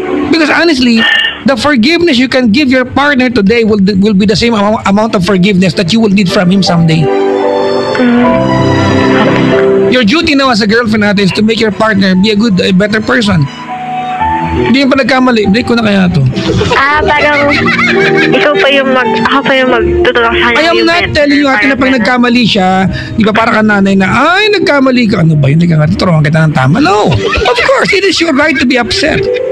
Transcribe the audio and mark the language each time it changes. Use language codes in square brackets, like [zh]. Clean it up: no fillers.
[en] Because honestly, the forgiveness you can give your partner today will be the same amount of forgiveness that you will need from him someday. Your duty now as a girlfriend natin is to make your partner be a better person. [tl] Hindi yung pa nagkamali, break ko na kaya to. Parang ako pa yung magtutulak sa kanya. [en] I am not telling you [tl] ate na pag nagkamali siya, di ba para ka nanay na, ay nagkamali ka, ano ba yun, turuan kita ng tama. [en] No, of course, it is your right to be upset.